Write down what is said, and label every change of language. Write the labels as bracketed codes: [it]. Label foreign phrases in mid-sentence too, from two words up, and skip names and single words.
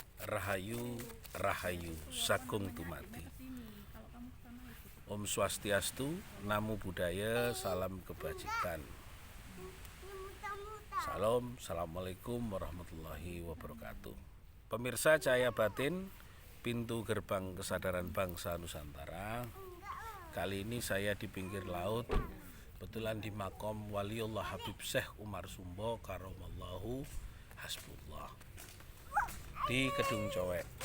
[id] Rahayu, Rahayu, Sagung Tumati. [ban] Om Swastiastu, [pi] Namo Buddhaya, [id] Salam Kebajikan. [ar] سلام، السلام عليكم ورحمة الله وبركاته. [id] Pemirsa Cahaya Batin, pintu gerbang kesadaran bangsa Nusantara. Kali ini saya di pinggir laut, kebetulan di makom Waliullah Habib Syekh Umar Sumbo Karomallahu Hasbullah di Kedung Cowek.